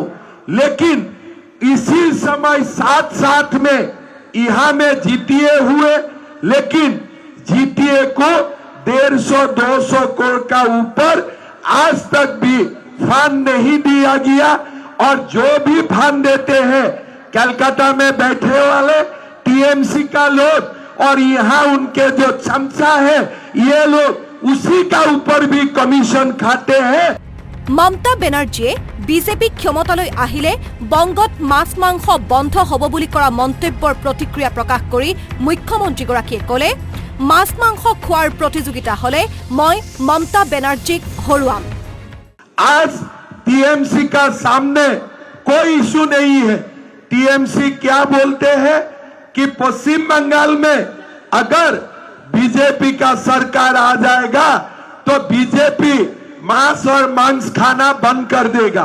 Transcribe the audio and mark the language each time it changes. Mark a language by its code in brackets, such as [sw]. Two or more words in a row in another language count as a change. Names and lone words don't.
[hi] लेकिन इसी समय साथ साथ में यहाँ में जीटीए हुए, लेकिन जीटीए को 150-200 करोड़ का ऊपर आज तक भी फंड नहीं दिया गया और जो भी फंड देते हैं कलकत्ता में बैठे वाले टीएमसी का लोग और यहाँ उनके जो चमचा है ये लोग उसी का ऊपर भी कमीशन खाते हैं। [as] মমতা বেনাৰ্জীয়ে বিজেপি ক্ষমতালৈ আহিলে বংগত মাছ মাংস বন্ধ হ'ব বুলি কৰা মন্তব্যৰ প্ৰতিক্ৰিয়া প্ৰকাশ কৰি মুখ্যমন্ত্ৰীগৰাকীয়ে ক'লে, মাছ মাংস খোৱাৰ প্ৰতিযোগিতা হলে মই মমতা বেনাৰ্জীক হৰুৱাম। [hi] आज टीएमसी का सामने कोई इशू नहीं है। टीएमसी क्या बोलते हैं कि पश्चिम बंगाल में अगर बीजेपी का सरकार आ जाएगा तो बीजेपी मांस और मांस खाना बंद कर देगा।